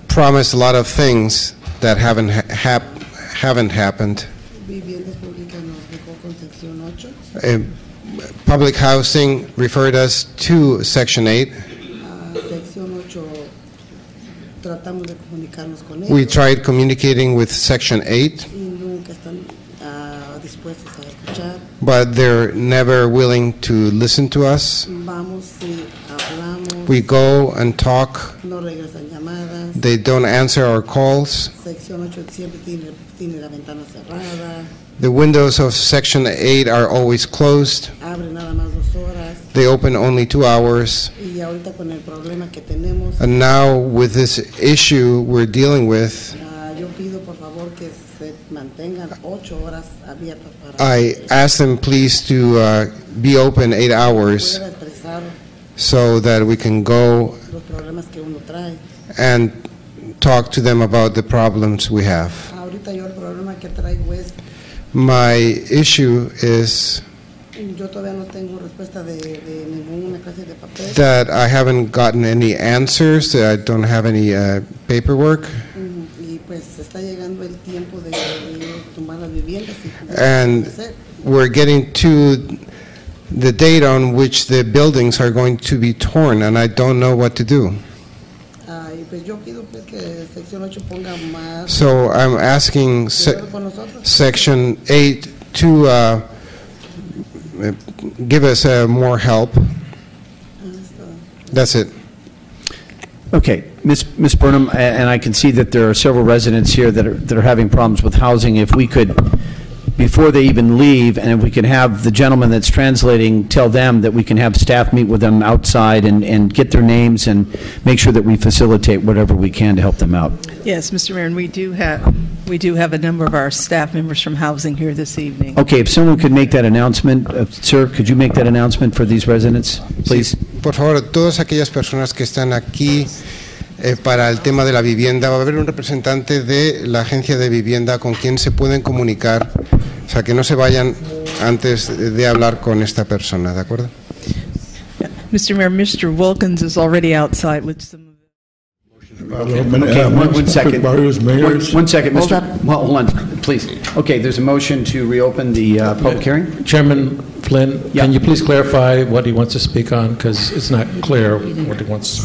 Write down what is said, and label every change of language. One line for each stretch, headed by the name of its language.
English: promised a lot of things that haven't happened.
Spanish: Viviendas públicas nos dejó con sección 8.
English: Public housing referred us to Section 8.
Spanish: Sección 8 tratamos de comunicarnos con ellos
English: We tried communicating with Section 8,
Spanish: y nunca están dispuestos a escuchar.
English: but they're never willing to listen to us.
Spanish: Vamos y hablamos,
English: We go and talk.
Spanish: no regresan llamadas.
English: They don't answer our calls.
Spanish: Sección 8 siempre tiene la ventana cerrada,
English: The windows of Section 8 are always closed.
Spanish: abre nada más 2 horas.
English: They open only 2 hours.
Spanish: Y ahorita con el problema que tenemos,
English: And now with this issue we're dealing with,
Spanish: yo pido por favor que se mantengan 8 horas abiertas para
English: I ask them please to be open 8 hours
Spanish: poder expresar
English: so that we can go
Spanish: lo que trae.
English: and talk to them about the problems we have.
Spanish: Ahorita yo el problema que traigo es,
English: My issue is
Spanish: yo todavía no tengo respuesta de ninguna clase de papel.
English: that I haven't gotten any answers, that I don't have any paperwork,
Spanish: Y pues está llegando el tiempo de tomar las viviendas.
English: and we're getting to the date on which the buildings are going to be torn, and I don't know what to do.
Spanish: Y pues yo pido pues que sección 8 ponga más
English: So I'm asking
Spanish: cuidado con nosotros.
English: Section 8 to give us more help. That's it. Okay, Ms. Burnham, and I can see that there are several residents here that are having problems with housing. If we could, before they even leave, and if we can have the gentleman that's translating tell them that we can have staff meet with them outside and get their names and make sure that we facilitate whatever we can to help them out. Yes, Mr. Mayor, and we do have a number of our staff members from housing here this evening. Okay, if someone could make that announcement, sir, could you make that announcement for these residents, please?
Spanish: Sí, por favor, todas aquellas personas que están aquí para el tema de la vivienda, va a haber un representante de la agencia de vivienda con quien se pueden comunicar, o sea, que no se vayan antes de hablar con esta persona, ¿de acuerdo?
English: Mr. Mayor, Mr. Wilkins is already outside with some... Okay, one second. One second, Mr. Well, hold on, please. Okay, there's a motion to reopen the public hearing. Chairman Flynn, Yeah. can you please clarify what he wants to speak on? Because it's not clear what he wants to speak